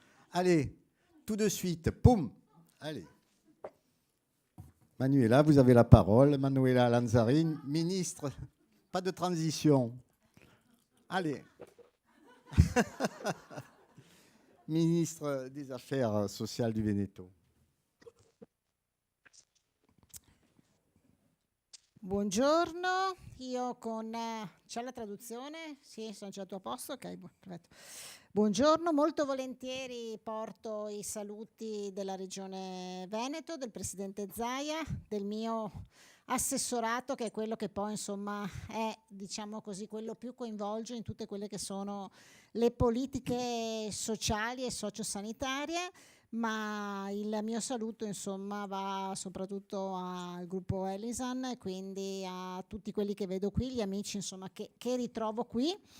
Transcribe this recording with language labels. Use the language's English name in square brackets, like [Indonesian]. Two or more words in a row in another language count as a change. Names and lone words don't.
[French] Allez, tout de suite, poum. Allez. Manuela, vous avez la parole. Manuela Lanzarin, ministre. Pas de transition. Allez. Ministre des Affaires sociali du Veneto. [Italian] Buongiorno, io con... c'è la traduzione? Sì, sono già a tuo posto? Ok, perfetto. Buongiorno, molto volentieri porto i saluti della Regione Veneto, del Presidente Zaia, del mio assessorato, che è quello che poi insomma è, diciamo così, quello più coinvolge in tutte quelle che sono le politiche sociali e sociosanitarie, ma il mio saluto insomma va soprattutto al gruppo Elisan e quindi a tutti quelli che vedo qui, gli amici insomma che ritrovo qui,